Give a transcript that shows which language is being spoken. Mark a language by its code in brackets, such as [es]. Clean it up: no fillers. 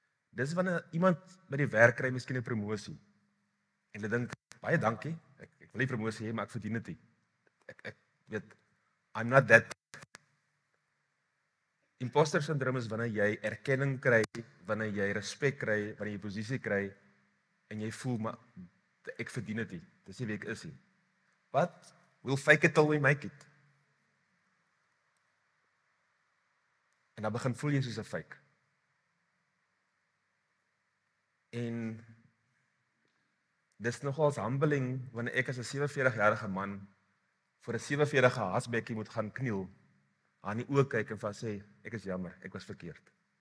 [af] Dis wanneer iemand by die werk kry miskien 'n promosie. En hulle dink, baie dankie, ek wil nie promosie hê, maar ek verdien dit nie. Ek weet, [en] I'm not that. [af] Imposter syndroom is wanneer jy erkenning kry, wanneer jy respek kry, wanneer jy posisie kry, en jy voel, maar ek verdien dit nie. Dis nie wie ek is nie. [en] But we'll fake it till we make it. [af] En dan begin voel jy soos 'n fake. En dis nogals humbling wanneer ek as 'n 47-jarige man voor 'n 47-jarige hasbekkie moet gaan kniel, aan die oë kyk en van sê, ek is jammer, ek was verkeerd.